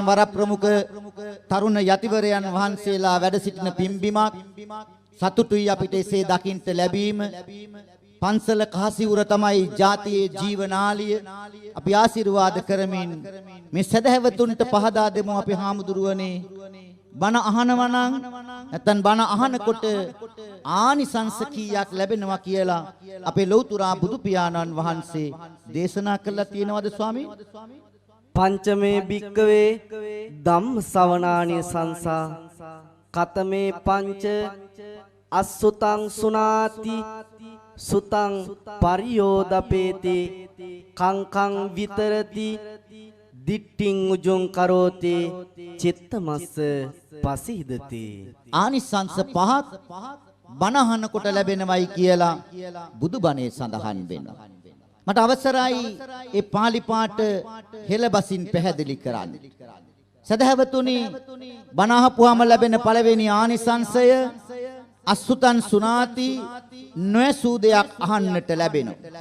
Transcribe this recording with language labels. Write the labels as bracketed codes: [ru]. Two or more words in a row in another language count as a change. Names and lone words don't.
[si] වරප්‍රමුඛ තරුණ යතිවරයන් වහන්සේලා වැඩ සිටින පිම්බිමක් සතුටුයි අපිට එසේ දකින්ට ලැබීම පන්සල කහසිවුර තමයි ජාතියේ ජීවනාලිය අපි ආශිර්වාද කරමින් මේ සදහැවතුන්ට පහදා දෙමු අපි හාමුදුරුවනේ බණ අහනවා නම් නැත්නම් බණ අහනකොට ආනිසංස කීයක් ලැබෙනවා කියලා අපේ ලෞතුරා බුදු පියාණන් වහන්සේ දේශනා කළා තියෙනවද ස්වාමී [pi] පංචමේ භික්කවේ ධම්ම ශ්‍රවණානි සංසා කතමේ පංච අස්සුතං සුනාති සුතං පරියෝදපේති කංකං විතරති දිට්ඨින් උජුං කරෝති චිත්තමස්ස පසිහිදති [si] ආනිසංස පහක් බණ අහනකොට ලැබෙනවයි කියලා බුදුබණේ සඳහන් වෙනවා මට අවසරයි ඒ පාලි පාඨ හෙළබසින් පැහැදිලි කරන්න. සදහවතුනි බණ අහපුවාම ලැබෙන පළවෙනි ආනිසංසය [pi] අසුතන් සුනාති [si] නොඇසූ දෙයක් අහන්නට ලැබෙනවා.